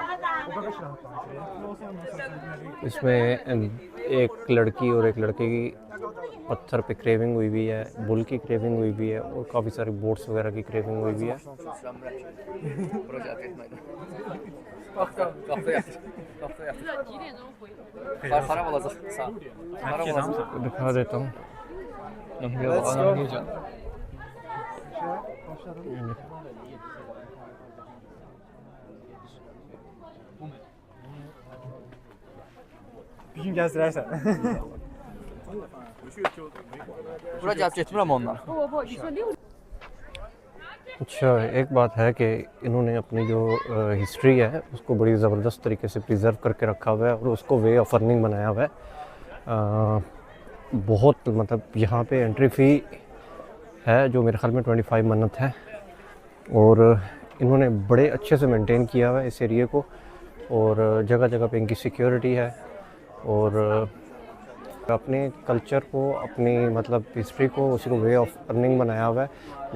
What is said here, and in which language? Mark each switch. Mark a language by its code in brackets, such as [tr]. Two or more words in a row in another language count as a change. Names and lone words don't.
[hi] इसमें एक लड़की और एक लड़के की पत्थर पे क्रेविंग हुई हुई है, बुल की क्रेविंग हुई हुई है और काफ़ी सारी बोट्स वगैरह की क्रेविंग हुई हुई है। दिखा देता हूँ। [tr] Bir gün gezdirersen. Buraya getirmem onlar. [hi] अच्छा, एक बात है कि इन्होंने अपनी जो हिस्ट्री है उसको बड़ी ज़बरदस्त तरीके से प्रिजर्व करके रखा हुआ है और उसको [en] way of earning [hi] बनाया हुआ है। बहुत मतलब यहाँ पे [en] entry fee [hi] है जो मेरे ख्याल में 25 मन्नत है और इन्होंने बड़े अच्छे से मेंटेन किया हुआ है इस एरिया को और जगह जगह पे इनकी सिक्योरिटी है और अपने कल्चर को, अपनी मतलब हिस्ट्री को, उसी को [en] way of earning [hi] बनाया हुआ है।